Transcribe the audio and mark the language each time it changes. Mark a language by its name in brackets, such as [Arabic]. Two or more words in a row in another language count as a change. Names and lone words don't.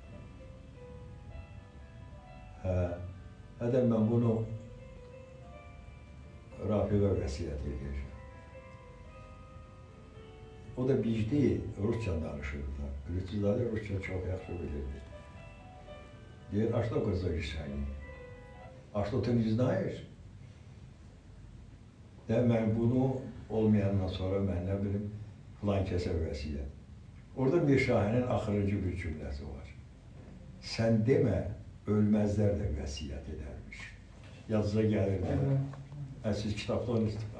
[Azerbaijani] Hədə mən bunu Rafiqə vəsiyyət edəcəm. O da biz deyil, Rusça danışırdılar. Lütfüzadə Rusça çox yaxşı bilirdi. Deyir, [Russian] а что говоришь они? А что ты не знаешь? [Azerbaijani] mən bunu olmayandan sonra mən nə bilim, filan kəsə vəsiyyət. Orada Mirşahinin axırıncı bir cümləsi var. Sən demə, ölməzlər də vəsiyyət edərmiş. Yazıca gəlirdi. Siz kitabda onu istifadə